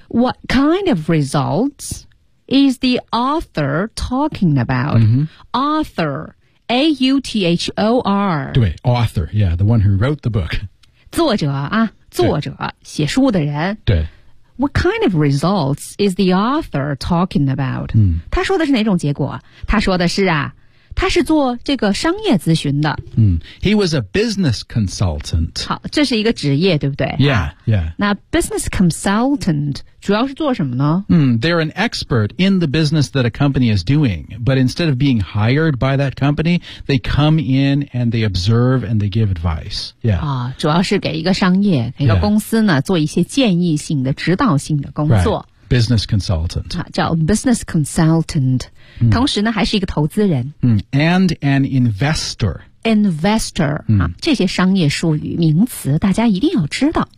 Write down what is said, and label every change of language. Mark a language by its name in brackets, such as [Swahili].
[English] What kind of results is the author talking about?、 Mm-hmm. Author, A-U-T-H-O-R. 对 author, yeah, the one who wrote the book. [Chinese] 作者啊作者写书的人。对。 [English] What kind of results is the author talking about?、嗯、 [Chinese] 他说的是哪种结果他说的是啊他是做这个商业咨询的。 [English] 嗯、He was a business consultant. [Chinese] 好这是一个职业对不对 [English] Yeah, yeah. [Chinese] 那 business consultant 主要是做什么呢、 [English] 嗯、They're an expert in the business that a company is doing. But instead of being hired by that company, they come in and they observe and they give advice. Yeah.、 [Chinese] 哦、主要是给一个商业给一个公司呢、yeah. 做一些建议性的指导性的工作。 [English] Right. Business consultant. [Chinese] 叫 business consultant.、嗯、同时呢还是一个投资人。 [English] 嗯、and an investor. Investor.、嗯 [Chinese] 啊、这些商业术语名词大家一定要知道。